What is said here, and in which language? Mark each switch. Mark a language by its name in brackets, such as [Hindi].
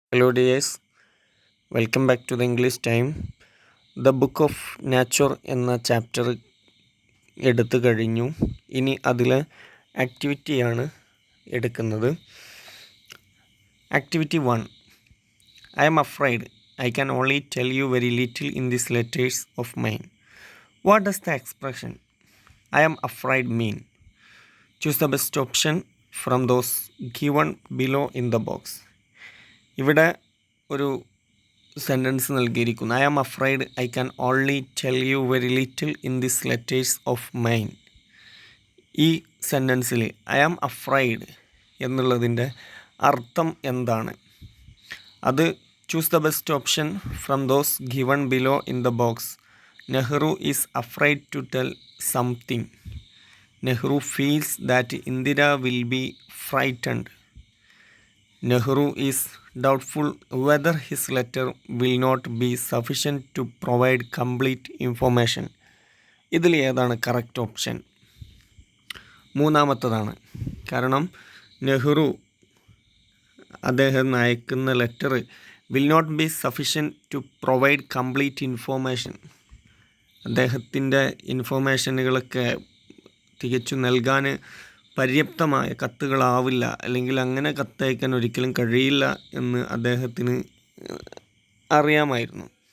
[English] Hello dears, welcome back to the English time. [Malayalam] The book of nature എന്ന chapter എടുത്തു കഴിഞ്ഞു. ഇനി അതിലെ ആക്ടിവിറ്റിയാണ് എടുക്കുന്നത്. Activity 1. [English] I am afraid I can only tell you very little in these letters of mine. What does the expression I am afraid mean? Choose the best option from those given below in the box. [Malayalam] ഇവിടെ ഒരു sentence നൽകിയിരിക്കുന്നു. [English] I am afraid I can only tell you very little in this letters of mine. [Malayalam] ഈ സെൻറ്റൻസിൽ [English] I am afraid [Malayalam] എന്നുള്ളതിൻ്റെ അർത്ഥം എന്താണ്? [English] അത് choose the best option from those given below in the box. Nehru is afraid to tell something. Nehru feels that Indira will be frightened. Nehru is doubtful whether his letter will not be sufficient to provide complete information. [Malayalam] ഇതിൽ ഏതാണ് correct option? മൂന്നാമത്തതാണ്. കാരണം നെഹ്റു അദ്ദേഹം അയക്കുന്ന letter [English] Will not be sufficient to provide complete information. [Malayalam] അദ്ദേഹത്തിൻ്റെ ഇൻഫോർമേഷനുകളൊക്കെ തികച്ചു നൽകാൻ പര്യാപ്തമായ കത്തുകളാവില്ല, അല്ലെങ്കിൽ അങ്ങനെ കത്തയക്കാൻ ഒരിക്കലും കഴിയില്ല എന്ന് അദ്ദേഹത്തിന് അറിയാമായിരുന്നു.